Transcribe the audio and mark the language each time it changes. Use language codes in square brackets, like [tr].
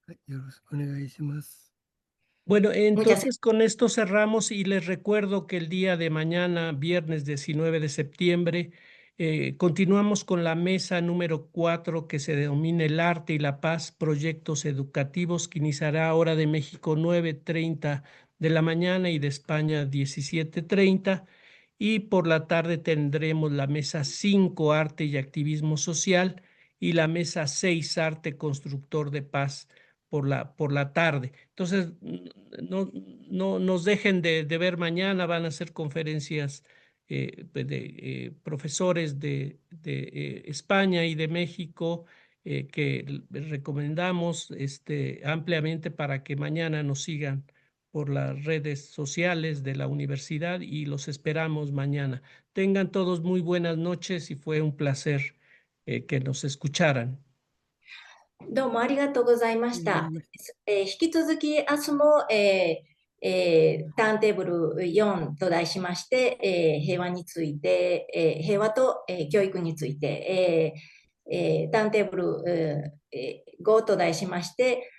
[ja] よろしくお願いします。 [es] Bueno, entonces con esto cerramos y les recuerdo que el día de mañana, viernes 19 de septiembre, continuamos con la mesa número 4 que se denomina El Arte y la Paz, Proyectos Educativos, que iniciará hora de México 9:30 de la mañana y de España 17:30. Y por la tarde tendremos la mesa 5, Arte y Activismo Social, y la mesa 6, Arte Constructor de Paz, por la tarde. Entonces, no nos dejen de ver mañana, van a ser conferencias de profesores de España y de México que recomendamos ampliamente para que mañana nos sigan por las redes sociales de la universidad y los esperamos mañana. Tengan todos muy buenas noches y fue un placer que nos escucharan. [ja] どうもありがとうございました。引き続き明日も、ターンテーブル4と題しまして、平和について、平和と、教育について、ターンテーブル、5と題しまして